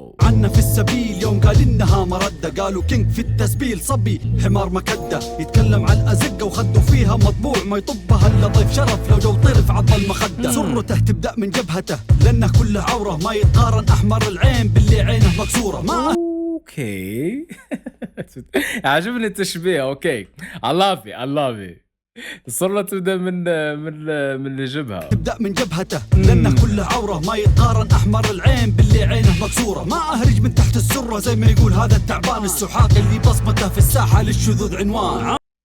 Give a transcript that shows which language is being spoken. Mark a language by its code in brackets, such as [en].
[ar] عنا في السبيل يوم قال إنها مردة، قالوا كينج في التسبيل صبي حمار مكدة، يتكلم عن الأزقة وخدوا فيها مطبوع، ما يطبها إلا ضيف شرف لو جو طرف عض المخدة. سرته تبدأ من جبهته لأنه كله عورة، ما يتقارن أحمر العين باللي عينه مكسورة. ما اوكي. عجبني التشبيه. [en] Okay, I love it. [ar] الصورة تبدأ من الجبهة، تبدأ من جبهته لأنه كله عورة، ما يتقارن أحمر العين باللي عينه مكسورة. ما أهرج من تحت السرة زي ما يقول هذا التعبان، السحاق اللي بصمته في الساحة للشذوذ عنوان.